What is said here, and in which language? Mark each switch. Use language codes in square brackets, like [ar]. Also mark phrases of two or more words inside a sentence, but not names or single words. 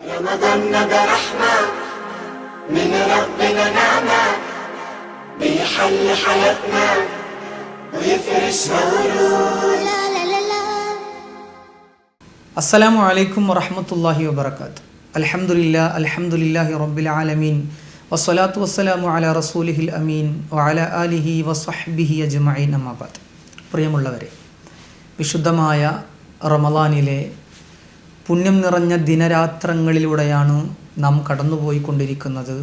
[ar] رمضان ده رحمة من ربنا نعمة بيحل حياتنا ويفرش ورود. السلام عليكم ورحمة الله وبركاته. الحمد لله رب العالمين والصلاة والسلام على رسوله الأمين وعلى آله وصحبه أجمعين. أما بعد. [ml] പ്രിയമുള്ളവരെ, വിശുദ്ധമായ റമളാനിലെ പുണ്യം നിറഞ്ഞ ദിനരാത്രങ്ങളിലൂടെയാണ് നാം കടന്നുപോയിക്കൊണ്ടിരിക്കുന്നത്.